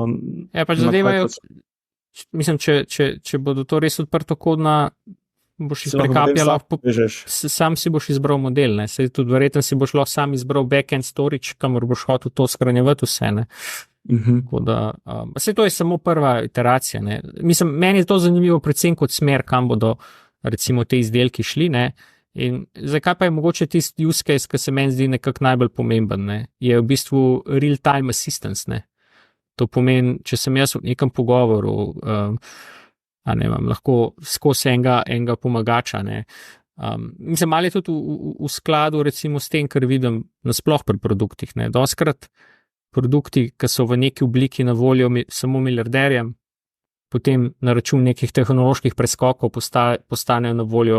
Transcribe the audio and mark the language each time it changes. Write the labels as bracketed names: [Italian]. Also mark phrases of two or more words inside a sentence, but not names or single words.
[Slovenian] Ja, pač zadevajo, mislim, če bodo to res odprtokodna, boš iz prekapja lahko, sam si boš izbral model, ne, sej tudi verjetno si boš lahko sam izbral [English] backend storage, [Slovenian] kamor boš hotel to shranjevati vse, ne. Tako da, sej to je samo prva iteracija, ne. Mislim, meni je to zanimivo predvsem kot smer, kam bodo recimo te izdelki šli, ne. In zakaj pa je mogoče tisti [English] use case, [Slovenian] ki se meni zdi nekako najbolj pomemben, ne, je v bistvu [English] real-time assistance, [Slovenian] ne. To pomeni, če sem jaz v nekem pogovoru, ne vem, lahko skozi enega pomagača, ne. Mislim, malo je tudi v skladu recimo s tem, kar vidim nasploh pri produktih, ne. Dostikrat produkti, ki so v neki obliki na voljo samo milijarderjem, potem na račun nekih tehnoloških preskokov postanejo na voljo